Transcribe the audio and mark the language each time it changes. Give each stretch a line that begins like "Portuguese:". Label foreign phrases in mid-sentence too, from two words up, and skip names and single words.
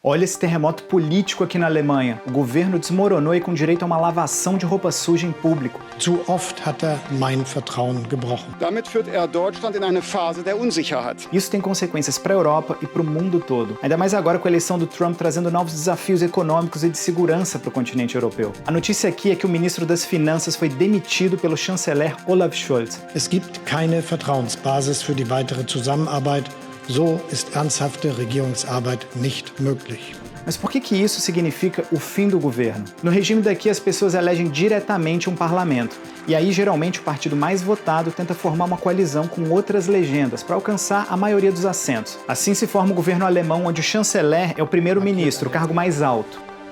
Portuguese: Olha esse terremoto político aqui na Alemanha. O governo desmoronou e com direito a uma lavação de roupa suja em público.
German: Zu oft hat mein Vertrauen gebrochen. Damit führt Deutschland in eine Phase der Unsicherheit.
Portuguese: Isso tem consequências para a Europa e para o mundo todo. Ainda mais agora com a eleição do Trump trazendo novos desafios econômicos e de segurança para o continente europeu. A notícia aqui é que o ministro das Finanças foi demitido pelo chanceler Olaf Scholz.
German: Es gibt keine Vertrauensbasis für die weitere Zusammenarbeit. So ist ernsthafte Regierungsarbeit nicht möglich.
Portuguese: Mas por que isso significa o fim do governo? No regime daqui, as pessoas elegem diretamente um parlamento. E aí, geralmente, o partido mais votado tenta formar uma coalizão com outras legendas para alcançar a maioria dos assentos. Assim se forma o governo alemão, onde o chanceler é o primeiro-ministro, o cargo mais alto.